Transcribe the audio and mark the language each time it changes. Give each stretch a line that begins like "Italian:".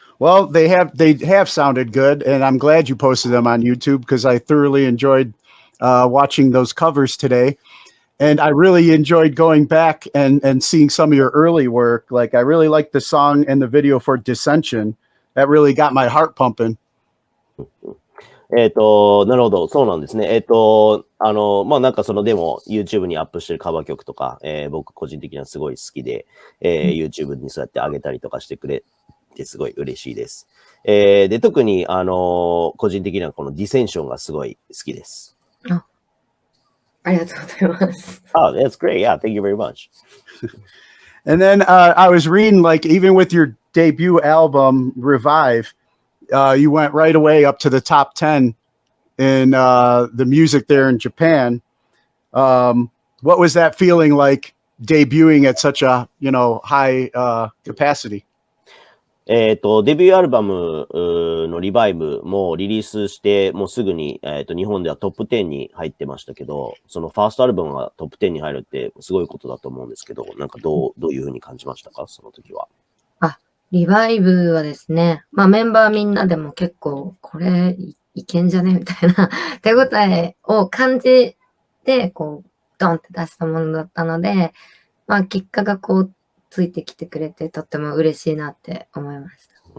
English: Well, they have sounded good, and I'm glad you posted them on YouTube because I thoroughly enjoyed watching those covers today. And I really enjoyed going back and seeing some of your early work. Like, I really liked the song and the video for Dissension. That really got my heart pumping.
Japanese: なるほど。そうなんですね。なんかでも YouTube にアップしてるカバー曲とか、僕個人的にはすごい好きで、YouTube にそうやって上げたりとかしてくれてすごい嬉しいです。で、特に、個人的にはこのディセンションがすごい好きです。ありがとうございます。
English: Oh, that's great. Yeah, thank you very much. And then I was reading, like, even with your debut album, Revive, you went right away up to the top 10 in the music there in Japan. What was that feeling like debuting at such a, high capacity?
Japanese: デビューアルバムのリバイブもリリースして、もうすぐに、日本ではトップ10に入ってましたけど、そのファーストアルバムがトップ10に入るってすごいことだと思うんですけど、なんかどういうふうに感じましたか、その時は。リバイブはですね、メンバーみんなでも結構、これいけんじゃねみたいな手応えを感じて、こう、ドンって出したものだったので、結果がこう、ついてきてくれてとっても嬉しいなって思いました。